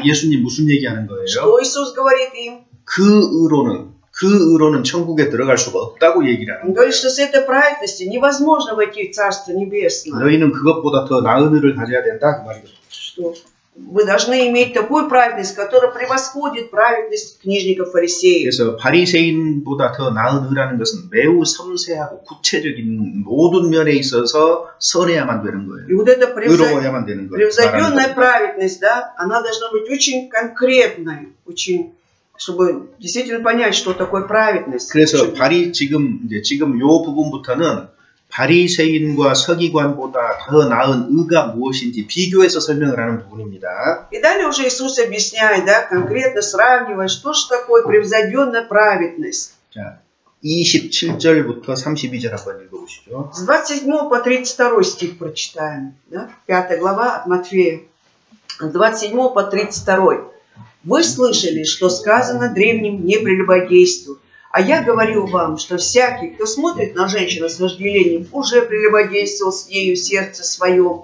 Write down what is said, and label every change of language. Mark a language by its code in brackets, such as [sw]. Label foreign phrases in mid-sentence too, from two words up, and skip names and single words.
[ko] 예수님 무슨 얘기하는 거예요? [ru] что Иисус говорит им? [ko] 그 의로는 천국에 들어갈 수가 없다고 얘기를 하는 [ru] Он говорит, что с этой праведностью невозможно войти в Царство Небесное. [ko] 너희는 그것보다 더 나은 의를 가져야 된다 그 말이죠. [ru] Что вы должны иметь такую праведность, которая превосходит праведность книжников фарисеев. [ko] 그래서 바리새인보다 더 나은 의라는 것은 매우 섬세하고 구체적인 모든 면에 있어서 선해야만 되는 거예요. [ru] И вот эта [ko] 의로워야만 되는 거예요. [ru] превзойденная праведность, да, она должна быть очень конкретной, очень, чтобы действительно понять, что такое праведность. [ko] 그래서 지금 요 부분부터는 바리새인과 서기관보다 더 나은 의가 무엇인지 비교해서 설명을 하는 부분입니다. [ru] И далее уже Иисус объясняет, да, конкретно сравнивая, что же такое превзойденная праведность. [ko] 자, 27절부터 32절 한번 읽어보시죠. [ru] С 27 по 32 стих прочитаем. Да? 5 глава от Матфея. С 27 по 32. «Вы слышали, что сказано древним не прелюбодействуй. А я говорю вам, что всякий, кто смотрит на женщину с вожделением, уже прелюбодействовал с нею в сердце своем.